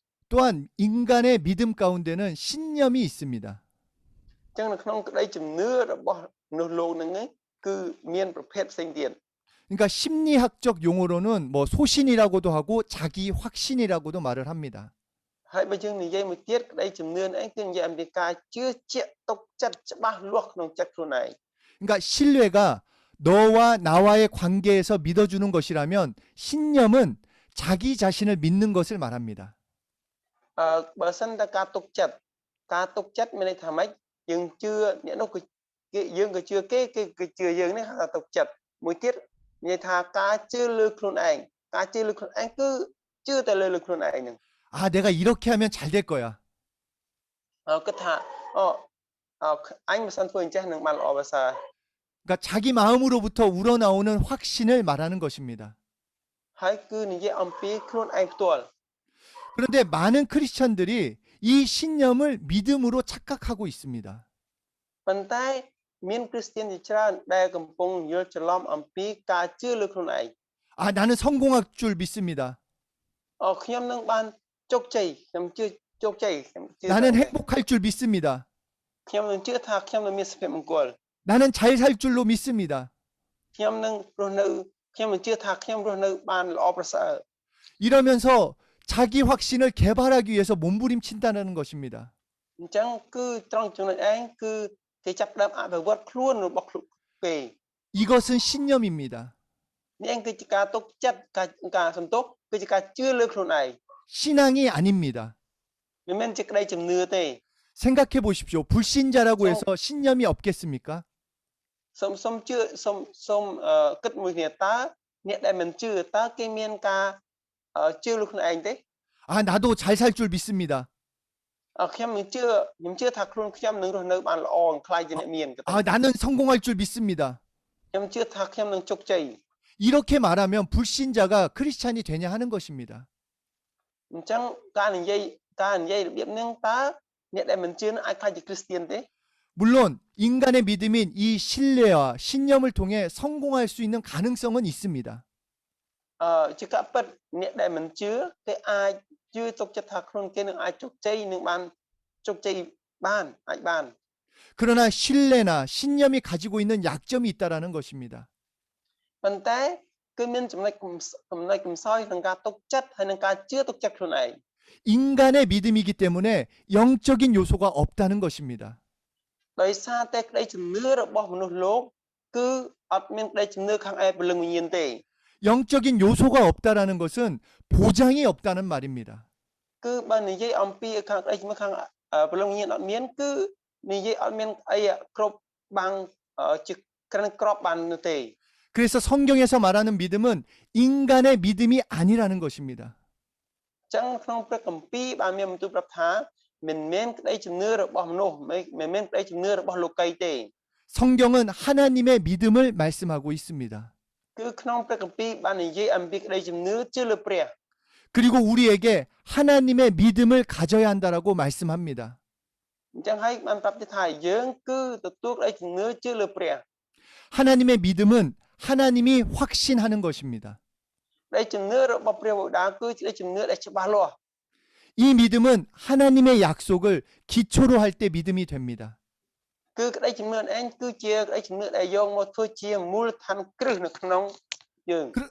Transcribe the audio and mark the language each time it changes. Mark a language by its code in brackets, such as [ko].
[ko] 또한 인간의 믿음 가운데는 신념이 있습니다. [km] អញ្ចឹងនៅក្នុងក្តីជំនឿរបស់មនុស្សលោកហ្នឹងគឺមានប្រភេទផ្សេងទៀត [ko] 그러니까 심리학적 용어로는 뭐 소신이라고도 하고 자기 확신이라고도 말을 합니다. [km] ហើយបើយើងនិយាយមួយទៀតក្តីជំនឿនេះគឺនិយាយអំពីការជឿជាក់ទុកចិត្តច្បាស់លាស់ក្នុងចិត្តខ្លួនឯង [ko] 그러니까 신뢰가 너와 나와의 관계에서 믿어주는 것이라면 신념은 자기 자신을 믿는 것을 말합니다. [km] បើសិនតែការទុកចិត្តមានន័យថាម៉េចយើងជឿអ្នកនោះគឺយើងក៏ជឿគេគឺជឿយើងនេះហៅថាទុកចិត្តមួយទៀតនិយាយថាការជឿលើខ្លួនឯងគឺជឿតែលើខ្លួនឯងហ្នឹង [ko] 내가 이렇게 하면 잘 될 거야. [km] គិតថាអញមិនសិនធ្វើអញ្ចឹងនឹងបានល្អប្រសើរ [ko] 그러니까 자기 마음으로부터 우러나오는 확신을 말하는 것입니다. [km] ហើយគឺនិយាយអំពីខ្លួនឯងផ្ទាល់ [ko] 그런데 많은 크리스천들이 이 신념을 믿음으로 착각하고 있습니다. [km] ប៉ុន្តែមានគ្រីស្ទានជាច្រើនដែលកំពុងយល់ច្រឡំអំពីការជឿលើខ្លួនឯង [ko] 나는 성공할 줄 믿습니다. [km] ខ្ញុំនឹងបានជោគជ័យខ្ញុំជឿជោគជ័យ [ko] 나는 행복할 줄 믿습니다. [km] ខ្ញុំនឹងជឿថាខ្ញុំនឹងមានសុភមង្គល [ko] 나는 잘 살 줄로 믿습니다. [km] ខ្ញុំនឹងរស់នៅខ្ញុំនឹងជឿថាខ្ញុំរស់នៅបានល្អប្រសើរ [ko] 이러면서 자기 확신을 개발하기 위해서 몸부림친다는 것입니다. [km] អញ្ចឹងគឺត្រង់ចំណុចឯងគឺគេចាប់ផ្ដើមអភិវឌ្ឍខ្លួនរបស់គេ [ko] 이것은 신념입니다. [km] នេះគឺជាការទុកចិត្តការសន្ទុះគឺជាការជឿលើខ្លួនឯង [ko] 신앙이 아닙니다. [km] មិនមែនជាក្តីជំនឿទេ [ko] 생각해 보십시오. 불신자라고 해서 신념이 없겠습니까? [km] សូមជឿសូមគិតមួយគ្នាតើអ្នកដែលមិនជឿតើគេមានការជឿលើខ្លួនឯងទេ [ko] 나도 잘 살 줄 믿습니다. [km] ខ្ញុំជឿថាខ្លួនខ្ញុំនឹងរស់នៅបានល្អខ្លាយជាអ្នកមាន [ko] 나는 성공할 줄 믿습니다. [km] ខ្ញុំជឿថាខ្ញុំនឹងជោគជ័យ [ko] 이렇게 말하면 불신자가 크리스찬이 되냐 하는 것입니다. [km] អញ្ចឹងការនិយាយរបៀបហ្នឹងតើអ្នកដែលមិនជឿនឹងអាចខ្លាយជាគ្រីស្ទានទេ [ko] 물론 인간의 믿음인 이 신뢰와 신념을 통해 성공할 수 있는 가능성은 있습니다. [km] ជាការពិតអ្នកដែលមិនជឿគេអាចជឿទុកចិត្តថាខ្លួនគេនឹងអាចជោគជ័យនឹងបានជោគជ័យបានអាចបាន [ko] 그러나 신뢰나 신념이 가지고 있는 약점이 있다라는 것입니다. [km] ប៉ុន្តែគឺមានចំណុចកំសោយក្នុងការទុកចិត្តហើយនឹងការជឿទុកចិត្តខ្លួនឯង [ko] 인간의 믿음이기 때문에 영적인 요소가 없다는 것입니다. [km] ដោយសារតែក្តីជំនឿរបស់មនុស្សលោកគឺអត់មានក្តីជំនឿខាងឯព្រលឹងវិញ្ញាណទេ [ko] 영적인 요소가 없다라는 것은 보장이 없다는 말입니다. [km] គឺបើនិយាយអំពីខាងក្តីជំនឿខាងព្រលឹងវិញ្ញាណអត់មានគឺនិយាយអត់មានអីគ្រប់ bằng chữ crân crop ban nữa thế. [ko] 그래서 성경에서 말하는 믿음은 인간의 믿음이 아니라는 것입니다. Chẳng trong [km] ព្រះគម្ពីរបានមានបន្ទូលប្រាប់ថាមិនមែនក្តីជំនឿរបស់មនុស្សមិនមែនក្តីជំនឿរបស់លោកីទេ [ko] 성경은 하나님의 믿음을 말씀하고 있습니다. [km] គឺក្នុងព្រះគម្ពីរបាននិយាយអំពីក្តីជំនឿជឿលើព្រះ [ko] 그리고 우리에게 하나님의 믿음을 가져야 한다라고 말씀합니다. [km] អញ្ចឹងហើយបានប្រាប់ទៀតថាយើងគឺទទួលក្តីជំនឿជឿលើព្រះ [ko] 하나님의 믿음은 하나님이 확신하는 것입니다. [km] ក្តីជំនឿរបស់ព្រះបិតាគឺជាក្តីជំនឿដែលច្បាស់លាស់ [ko] 이 믿음은 하나님의 약속을 기초로 할 때 믿음이 됩니다. [km] គឺក្តីជំនឿឯងគឺជាក្តីជំនឿដែលយកមកធ្វើជាមូលដ្ឋានគ្រឹះនៅក្នុងយើង